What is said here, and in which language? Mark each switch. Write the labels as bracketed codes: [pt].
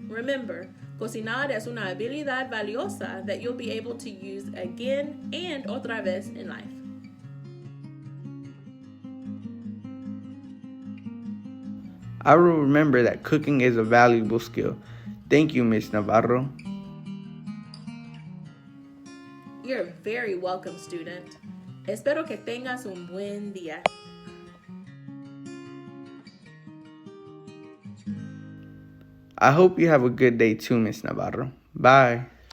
[en] Remember, [es] cocinar es una habilidad valiosa [en] that you'll be able to use again and [es] otra vez [en] in life. I will remember that cooking is a valuable skill. Thank you, Miss Navarro. You're very welcome, student. [es] Espero que tengas un buen día. [en] I hope you have a good day too, Miss Navarro. Bye.